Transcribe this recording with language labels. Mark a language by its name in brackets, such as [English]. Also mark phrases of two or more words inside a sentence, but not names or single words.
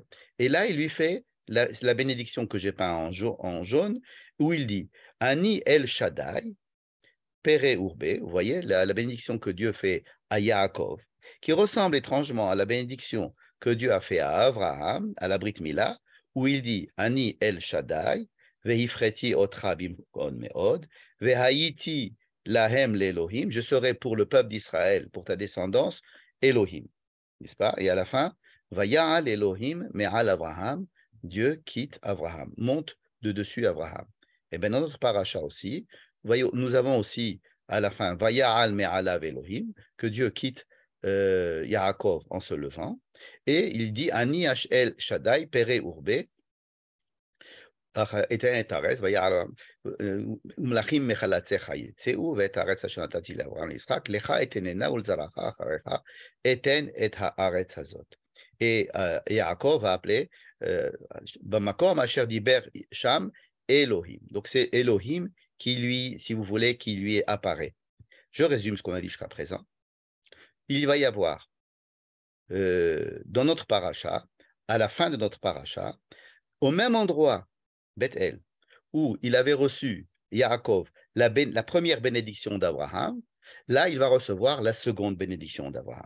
[French] Et là, il lui fait la bénédiction que j'ai peint en jaune, où il dit [Hebrew] אני אל שדי פרה ורבה, [French] vous voyez, la bénédiction que Dieu fait à Yaakov, qui ressemble étrangement à la bénédiction que Dieu a fait à Abraham, à la [Hebrew] ברית מילה, [French] où il dit [Hebrew] אני אל שדי והפריתי אתך במאד מאד והייתי להם לאלהים, [French] je serai pour le peuple d'Israël, pour ta descendance, Elohim. N'est-ce pas? Et à la fin, [Hebrew] ויעל אלהים מעל אברהם, [French] Dieu quitte Abraham, monte de dessus Abraham. Et bien dans notre paracha aussi, nous avons aussi à la fin [Hebrew] ויעל מעליו אלהים, [French] que Dieu quitte Yaakov en se levant, et il dit [Hebrew] אני אל שדי פרה ורבה, ומלכים מחלציך יצאו ואת הארץ אשר נתתי לאברהם ליצחק לך אתננה ולזרעך אחריך אתן את הארץ הזאת. [French] Et Yaakov a appelé [Hebrew] במקום אשר דיבר שם Elohim. [French] Donc, c'est Elohim qui lui, si vous voulez, qui lui apparaît. Je résume ce qu'on a dit jusqu'à présent. Il va y avoir, dans notre paracha, à la fin de notre paracha, au même endroit, Bethel, où il avait reçu, Yaakov, la première bénédiction d'Abraham, là, il va recevoir la seconde bénédiction d'Abraham.